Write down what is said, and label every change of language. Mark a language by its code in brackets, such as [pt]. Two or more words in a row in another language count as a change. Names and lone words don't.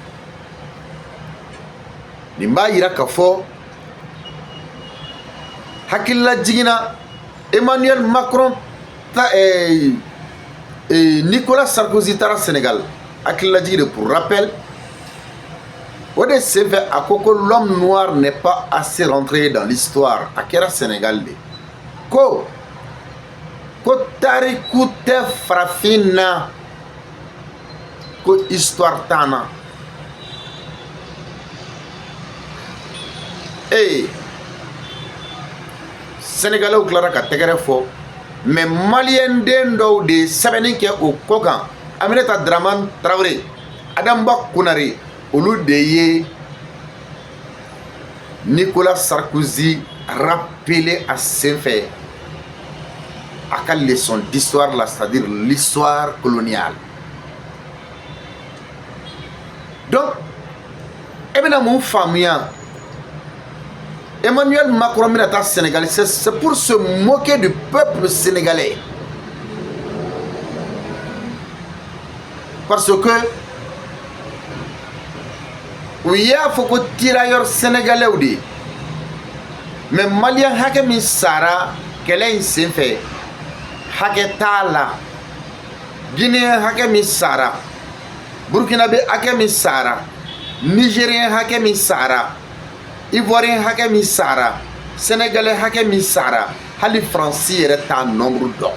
[bm] Nin b'a yira k'a fɔ hakilila jiginna Emmanuel Macron Nicolas Sarkozy taara Sénégal hakilila jigin [fr] pour rappel [bm] o de senfɛ a ko [fr] l'homme noir n'est pas assez rentré dans l'histoire [bm] a kɛra Sénégal de ko tariku tɛ farafin na ko histoire t'an na. Sénégalais tilara ka tɛgɛrɛ fɔ mais malien den dɔw de sɛbɛnni kɛ o ko kan Aminata Dramane Traoré, Adama Konare, olu de ye Nicolas Sarkozy [fr] rappelé à [bm] senfɛ a ka [fr] leçon d'histoire là, c'est-à-dire l'histoire coloniale. [bm] Donc e bɛna mun faamuya Emmanuel Macron bɛna taa Sénégal, [fr] c'est pour se moquer du peuple sénégalais. Parce que [bm] u y'a fɔ ko [fr] tirailleurs sénégalais [bm] de, mais malien hakɛ min sara kɛlɛ in senfɛ hakɛ t'a la, guinéen hakɛ min sara, burkinabé hakɛ min sara, nigérien hakɛ min sara, ivoirien hakɛ min sara, sénégalais hakɛ min sara, hali Faransi yɛrɛ t'a nombre dɔn.